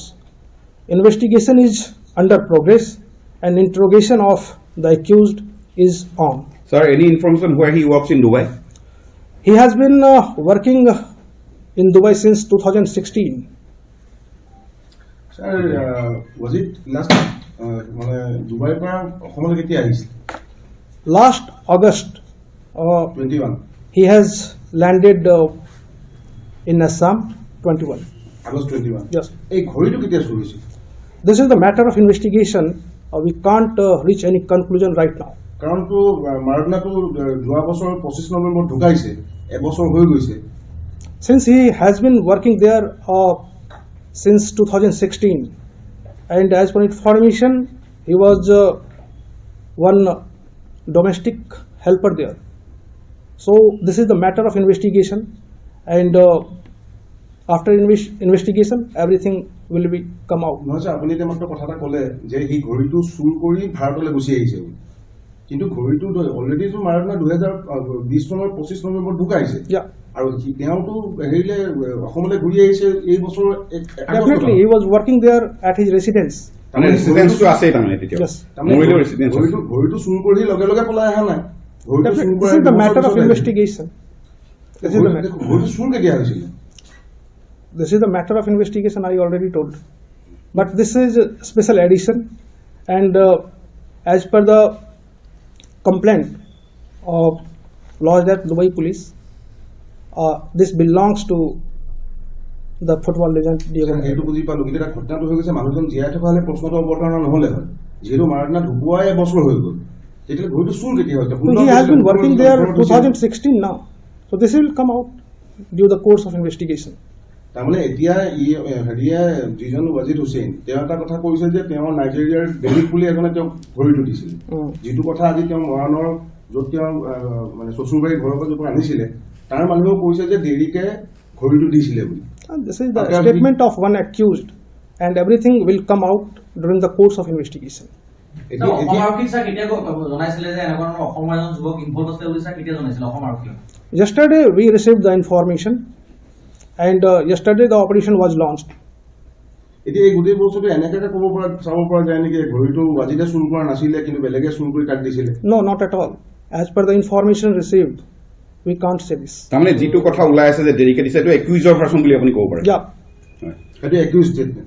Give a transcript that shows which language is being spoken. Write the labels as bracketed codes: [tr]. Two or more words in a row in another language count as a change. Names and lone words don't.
[en] Investigation is under progress and interrogation of the accused is on. Sir, any information where he works in Dubai? He has been working in Dubai since 2016. Sir, was it last [as] মানে ডুবাইৰ পৰা অসমলৈ কেতিয়া আহিছিল? [en] Last August, 21 he has landed in Assam, 21. [as] আগষ্ট 21 [en] Yes. [as] এই ঘড়ীটো কেতিয়া চুৰি হৈছিল? [en] This is the matter of investigation. We can't reach any conclusion right now. [as] কাৰণটো মাৰাডোনাটো যোৱা বছৰ 25 নৱেম্বৰ ঢুকাইছে, এবছৰ হৈ গৈছে। [en] Since he has been working there since 2016, and as per information, he was one domestic helper there. So this is the matter of investigation, and after investigation, everything will be come out. [as] নহয় ছাৰ, আপুনি এতিয়া মাত্ৰ কথা এটা ক'লে যে সি ঘড়ীটো চুৰ কৰি ভাৰতলৈ গুচি আহিছে বুলি, কিন্তু ঘড়ীটো অলৰেডিটো মাৰাডোনা 2020 চনৰ 25 নৱেম্বৰ ঢুকাইছে। [en] Yeah, [as] আৰু তেওঁতো হেৰিলে অসমলৈ ঘূৰি আহিছে এই বছৰ [en] definitely he was working there at his residence. [as] মানে ৰেসিডেন্সটো আছে তাৰমানে তেতিয়া [en] Yes. [as] মৰিলো ৰেসিডেন্স আছে ঘড়ীটো চুৰ কৰি লগে লগে পলাই অহা নাই। ঘড়ীটো চুৰ [en] Definitely, this is the matter of investigation. This is the matter. [as] ঘড়ীটো চুৰ কেতিয়া হৈছিল? [en] This is the matter of investigation. I already told, but this is a special edition, and as per the complaint of lodged at Dubai Police, this belongs to the football legend Diego [as] সেইটো [en] Maradona. [as] বুজি পালো, কিন্তু এটা ঘটনাটো হৈ গৈছে মানুহজন জীয়াই থকা হলে প্ৰশ্নটো অৱতাৰণা নহলে হয়। যিহেতু মাৰাডোনা ঢুকুৱাই এবছৰ হৈ গ'ল, তেতিয়া ঘড়ীটো চুৰ কেতিয়া হৈছে? [en] So he has been working there 2016 now, so this will come out due the course of investigation. [as] তাৰমানে এতিয়া হেৰিয়ে যিজন ৱাজিদ হুছেইন তেওঁ এটা কথা কৈছে যে তেওঁ নাইজেৰিয়াৰ ডেভিড বুলি এজনে তেওঁক ঘড়ীটো দিছিল, যিটো কথা আজি তেওঁ মৰাণৰ য'ত তেওঁ মানে শ্বশুৰবাৰী ঘৰৰ পৰা য'ৰ পৰা আনিছিলে তাৰ মানুহেও কৈছে যে দেৰিকে ঘড়ীটো দিছিলে বুলি। [en] And this is the statement of one accused, and everything will come out during the course of investigation. Yesterday we received the information, and yesterday the operation was launched. [as] এতিয়া এই গোটেই বস্তুটো এনেকে ক'ব পৰা চাব পৰা যায় নেকি ঘড়ীটো ৱাজিদে চুৰ কৰা নাছিলে কিন্তু বেলেগে চুৰ কৰি তাক দিছিলে? [en] No, not at all. As per the information received, we can't say this. [as] তাৰমানে যিটো কথা ওলাই আছে যে দেৰিকে দিছে এইটো [en] accusedৰ version [as] বুলি আপুনি ক'ব পাৰে। [en] Yeah, [as] সেইটো [en] accused statement.